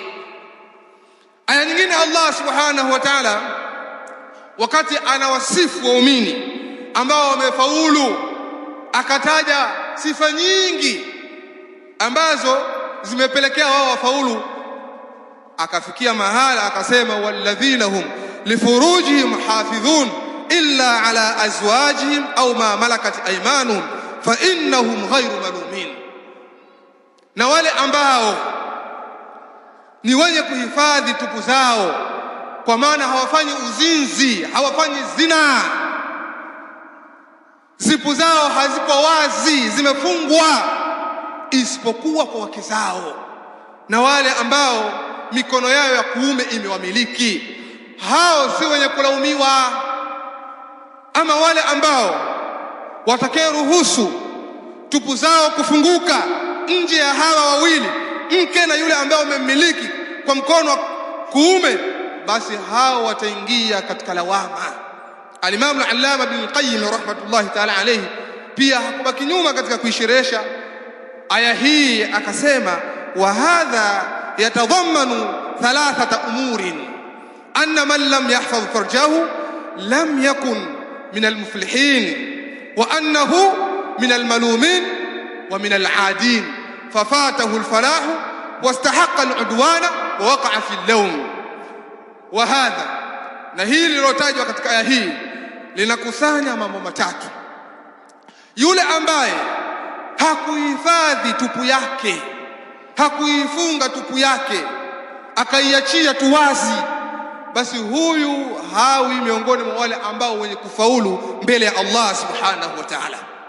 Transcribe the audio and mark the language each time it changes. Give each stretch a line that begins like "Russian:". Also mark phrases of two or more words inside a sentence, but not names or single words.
Swahili: Aya nyingine
Arabic: الله سبحانه وتعالى
Swahili: wakati anawasifu waumini ambao wamefaulu, akataja sifa nyingi ambazo zimepelekea wao wafaulu, akafikia mahala akasema,
Arabic: والذين هم لفروجهم حافظون إلا على أزواجهم أو ما ملكت أيمانهم فإنهم غير ملومين,
Swahili: na wale ambao ni wenye kuhifadhi tupu zao, kwa maana hawafanyi uzinzi, hawafanyi zina, zipu zao hazipo wazi, zimefungwa, isipokuwa kwa wake zao, na wale ambao mikono yao ya kuume imewamiliki, hao si wenye kulaumiwa. Ama wale ambao watakayeruhusu tupu zao kufunguka nje ya hawa wawili, mke na yule ambaye umemmiliki kwa mkono wa kuume, basi hao wataingia katika lawama.
Arabic: الإمام العلامة ابن القيم رحمة الله تعالى عليه
Swahili: pia hakubaki nyuma katika kuisherehesha aya hii, akasema,
Arabic: وهذا يتضمن ثلاثة أمور أن من لم يحفظ فرجه لم يكن من المفلحين وأنه من الملومين ومن العادين ففاته الفلاح واستحق العدوان ووقع في اللوم. وهذا,
Swahili: na hili lilotajwa katika aya hii linakusanya mambo matatu. Yule ambaye hakuhifadhi tupu yake, hakuifunga tupu yake, akaiachia tu wazi, basi huyu hawi miongoni mwa wale ambao wenye kufaulu mbele ya
Arabic: الله سبحانه وتعالى.